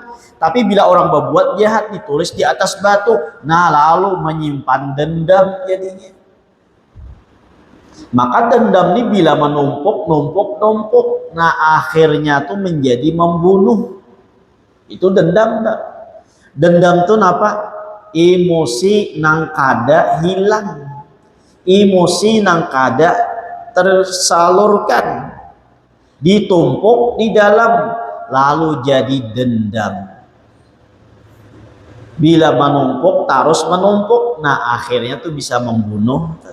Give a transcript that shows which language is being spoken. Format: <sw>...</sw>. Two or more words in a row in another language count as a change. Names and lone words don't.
<id>Tapi bila orang berbuat jahat ditulis di atas batu. Nah, lalu menyimpan dendam jadinya. Maka dendam ini bila menumpuk. Nah, akhirnya tuh menjadi membunuh. Itu dendam. Dendam tuh apa?</id> <bjn>Emosi nang kada hilang. Emosi nang kada tersalurkan.</bjn> <id>Ditumpuk di dalam, lalu jadi dendam. Bila menumpuk, terus menumpuk, nah akhirnya tuh bisa membunuh.</id>